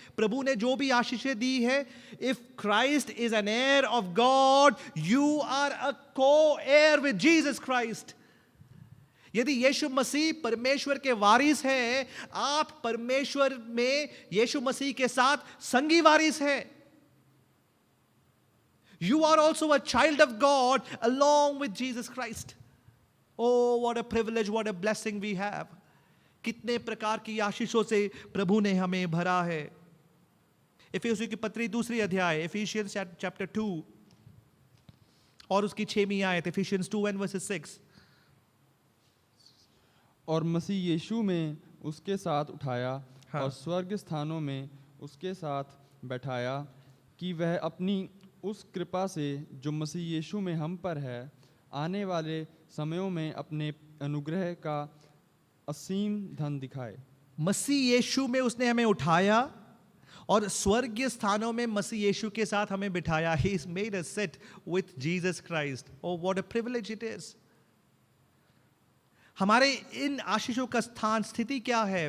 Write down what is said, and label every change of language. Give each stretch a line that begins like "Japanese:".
Hindi: प्रभु ने जो भी आशीषें दी है,
English: If Christ is an heir of God, you are a co heir with Jesus Christ.
Hindi: यदि यीशु मसीह परमेश्वर के वारिस है, आप परमेश्वर में यीशु मसीह के साथ संगी वारिस है.
English: You are also a child of God along with Jesus Christ. Oh, what a privilege, what a blessing we have.
Hindi: कितने प्रकार की आशीषों से प्रभु ने हमें भरा है. इफिसियों की पत्री 2 अध्याय,
English: Ephesians chapter 2
Hindi: और उसकी 6वीं आयत,
English: Ephesians 2 and verses 6.
Hindi: और मसीह यीशु में उसके साथ उठाया हाँ. और स्वर्ग स्थानों में उसके साथ बैठाया कि वह अपनी उस कृपा से जो मसीह यीशु में हम पर है, आने वाले समयों में अपने अनुग्रह का असीम धन दिखाए. मसीह यीशु में उसने हमें उठाया और स्वर्गीय स्थानों में मसीह यीशु के साथ हमें बिठाया.
English: He has made us sit with Jesus Christ. Oh, what a privilege it is.
Hindi: हमारे इन आशीषों का स्थान, स्थिति क्या है?